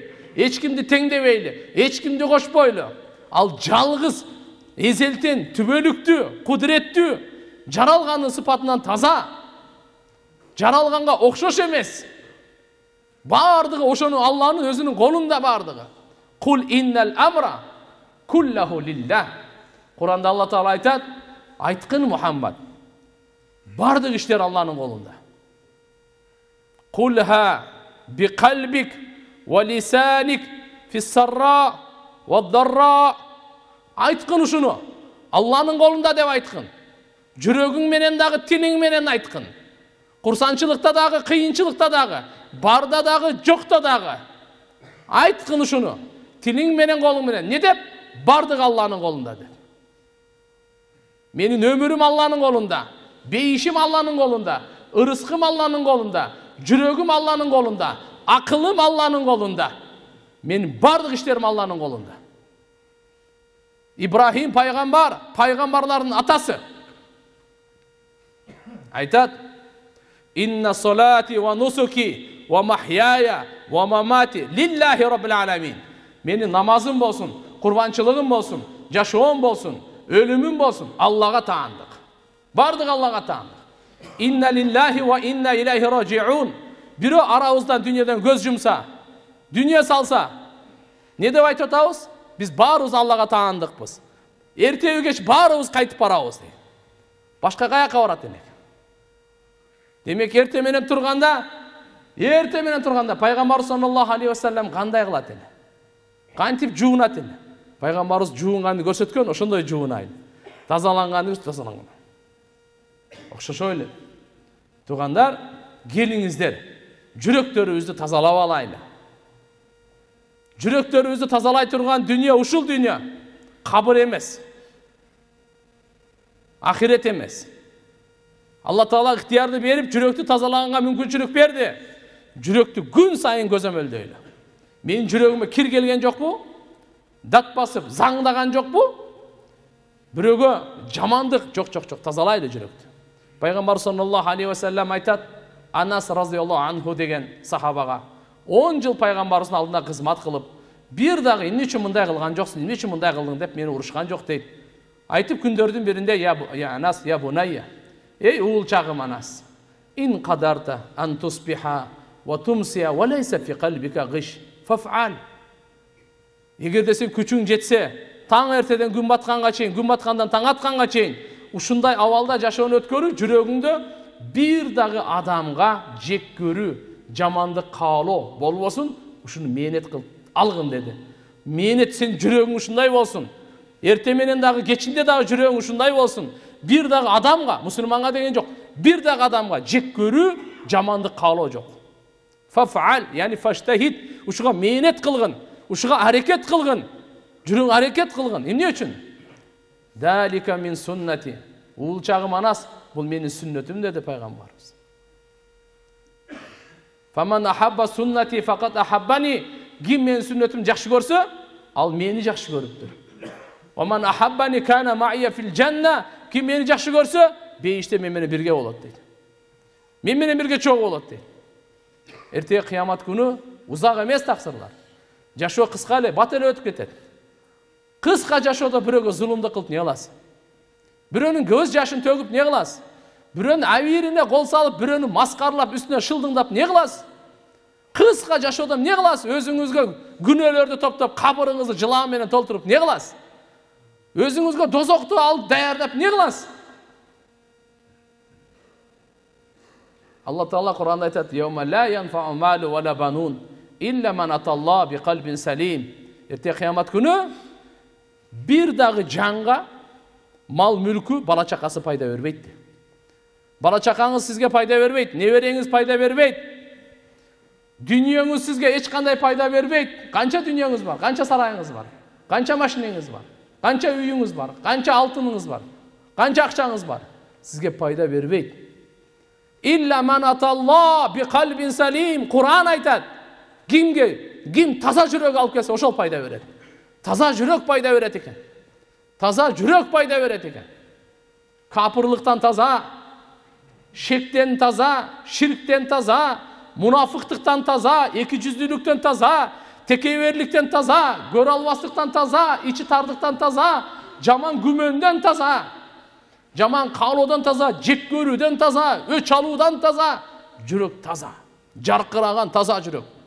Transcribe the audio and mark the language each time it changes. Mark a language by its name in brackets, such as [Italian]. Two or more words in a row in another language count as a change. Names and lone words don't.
[Kyrgyz] Эч кимди теңдебейли. Эч кимди кошпойлу. Ал жалгыз, эзелтен, түбөлүктүү, кудуреттүү, жаралганын сыпатынан таза. Жаралганга окшош эмес. Бардыгы ошону Алланын өзүнүн колунда бардыгы. [Arabic] قل إن الأمر كله لله. [Kyrgyz] Куранда Алла Таала айтат, айткын Мухаммад, бардык иштер Алланын колунда. [Arabic] قلها بقلبك ولسانك في السراء والضراء. [Kyrgyz] Айткын ушуну Алланын колунда деп айткын. Жүрөгүң менен дагы, тилиң менен айткын. Курсанчылыкта дагы, кыйынчылыкта дагы, барда дагы, жокто дагы. Айткын ушуну тилиң менен, колуң менен. Не деп? Бардык Алланын колунда деп. Менин өмүрүм Алланын колунда, бейишим Алланын колунда, ырыскым Алланын колунда, жүрөгүм Алланын колунда, акылым Алланын колунда. Менин бардык иштерим Алланын колунда. Ибрахим пайгамбар, пайгамбарлардын атасы. Айтат: [Arabic] إن صلاتي ونسكي ومحياي ومماتي لله رب العالمين. [Kyrgyz] Менин намазым болсун, курбанчылыгым болсун, жашоом болсун, өлүмүм болсун, Аллага таандык. Бардык Аллага таандык. [Arabic] إنا لله وإنا إليه راجعون. [Kyrgyz] Бирөө арабыздан дүйнөдөн көз жумса, дүйнө салса, не деп айтып атабыз? Биз баарыбыз Аллага таандыкпыз. Эртеби кеч баарыбыз кайтып барабыз дейт. Башка каяка барат элек. Демек эртең менен турганда пайгамбар [Arabic] صلى الله عليه وسلم [Kyrgyz] кандай кылат эле? Кантип жуунат эле? Пайгамбарыбыз жуунганды көрсөткөн, ошондой жуунайлы. Тазаланганды тазаланган. Окшошой эле. Тугандар, келиңиздер, жүрөктөрүбүздү тазалап алайлы. Жүрөктөрүбүздү тазалай турган дүйнө ушул дүйнө. Кабыр эмес. Ахирет эмес. Алла Таала ыктыярды берип, жүрөктү тазалаганга мүмкүнчүлүк берди. Жүрөктү күн сайын көзөмөлдөйлү. Менин жүрөгүмө кир келген жокпу? Дат басып, заңдаган жокпу? Бирөөгө жамандык жок, тазалайды жүрөктү. Пайгамбар [Arabic] صلى الله عليه وسلم [Kyrgyz] айтат, Анас [Arabic] رضي الله عنه [Kyrgyz] деген сахабага 10 жыл пайгамбарыбыздын алдында кызмат кылып, бир дагы эмне үчүн мындай кылган жоксуң, эмне үчүн мындай кылдың деп мени урушкан жок дейт. Айтып күндөрдүн биринде [Arabic] يا أنس يا بني. [Kyrgyz] Эй уулчагым Анас, [Arabic] إن قدرت أن تصبح وتمسي وليس في قلبك غش فافعل. [Kyrgyz] Эгерде сен күчүң жетсе, таң эртеден күн батканга чейин, күн баткандан таң атканга чейин ушундай абалда жашоону өткөрүп, жүрөгүңдө бир дагы адамга жек көрүү, жамандык каалоо болбосун, ушуну мээнет кылып алгын деди. Мээнет сен жүрөгүң ушундай болсун. Эрте менен дагы кечинде дагы жүрөгүң ушундай болсун. Бир дагы адамга, мусулманга деген жок, бир дагы адамга жек көрүү, жамандык каалоо жок. [Arabic] فافعل يعني فاجتهد, [Kyrgyz] ушуга мээнет кылгын, ушуга аракет кылгын. Жүрөң аракет кылгын. Эмне үчүн? [Arabic] ذلك من سنتي. [Kyrgyz] Уулчагым Анас, бул менин сүннөтүм деди пайгамбарыбыз. [Arabic] فمن أحب سنتي فقد أحبني. [Kyrgyz] Ким менин сүннөтүм жакшы көрсө, ал мени жакшы көрүптүр. [Arabic] ومن أحبني كان معي في الجنة. [Kyrgyz] Ким мени жакшы көрсө, бейиште мен менен бирге болот дейт. Мен менен бирге чогуу болот дейт. Эртеге кыямат күнү узак эмес таксырлар. Жашоо кыска эле, бат эле өтүп кетет. Кыска жашоодо бирөөгө зулумдук кылып не кыласың? Бирөөнүн көз жашын төгүп не кыласың? Бирөөнүн абийирине кол салып, бирөөнү маскарлап, үстүнө шылдыңдап не кыласың? Кыска жашоодо не кыласың? Өзүңүзгө күнөөлөрдү топтоп, кабырыңызды жылан менен толтуруп не кыласың? Өзүңүзгө дозокту алып даярдап не кыласың? Алла Таала Кур'анда айтат: [Arabic] "يوم لا ينفع مال ولا بنون إلا من أتى الله بقلب سليم." [Kyrgyz] Эрте кыямат күнү бир дагы жанга мал мүлкү, бала чакасы пайда бербейт. Бала чакаңыз сизге пайда бербейт, небереңиз пайда бербейт. Дүниеңиз сизге эч кандай пайда бербейт. Канча дүниеңиз бар, канча сарайыңыз бар, канча машинеңиз бар, канча үйүңүз бар, канча алтыныңыз бар, канча акчаңыз бар, сизге пайда бербейт. [Arabic] إلا من أتى الله بقلب سليم. [Kyrgyz] Кур'ан айтат, ким таза жүрөк алып келсе, ошол пайда берет. Таза жүрөк пайда берет экен. Таза жүрөк пайда берет экен. Капырлыктан таза, шектен таза, ширктен таза, мунафыктыктан таза, эки жүздүүлүктөн таза, текеберликтен таза, көрө албастыктан таза, ичи тардыктан таза, жаман күмөндөн таза, жаман каалоодон таза, жек көрүүдөн таза, өч алуудан таза, жүрөк таза, жаркыраган таза жүрөк.